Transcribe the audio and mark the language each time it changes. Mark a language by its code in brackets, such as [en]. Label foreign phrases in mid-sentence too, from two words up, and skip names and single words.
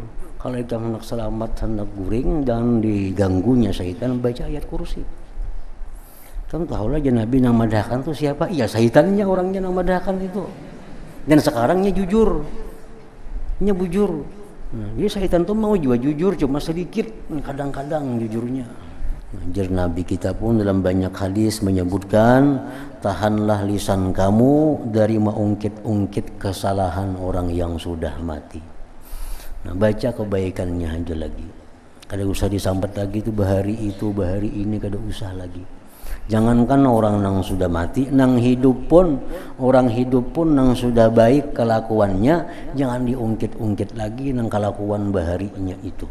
[id] Kalau kita hendak selamat, hendak guring dan diganggunya syaitan, baca ayat kursi. Kan tahulah ya Nabi yang madahkan tuh siapa? Iya syaitannya orangnya yang madahkan itu. Dan sekarangnya jujur, bujur. Nah, jadi syaitan tuh mau juga jujur, cuma sedikit, kadang-kadang jujurnya. Anjir, Nabi kita pun dalam banyak hadis menyebutkan, tahanlah lisan kamu dari mengungkit-ungkit kesalahan orang yang sudah mati. [bjn] Nah, baca kebaikannya aja lagi. Kada usah disambat lagi itu bahari ini, kada usah lagi. [id] Jangankan orang yang sudah mati, orang hidup pun yang sudah baik kelakuannya, jangan diungkit-ungkit lagi nang kelakuan baharinya itu.